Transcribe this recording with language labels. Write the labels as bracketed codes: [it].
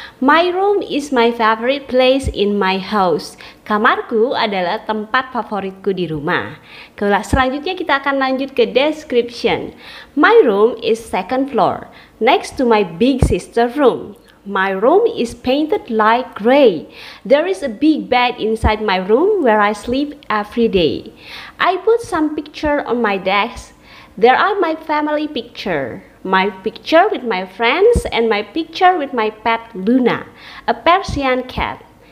[en] My room is my favorite place in my house. [id] Kamarku adalah tempat favoritku di rumah. Selanjutnya kita akan lanjut ke description. [en] My room is second floor, next to my big sister room. My room is painted light gray. There is a big bed inside my room where I sleep every day. I put some picture on my desk. There are my family picture, my picture with my friends, and my picture with my pet Luna, a Persian cat.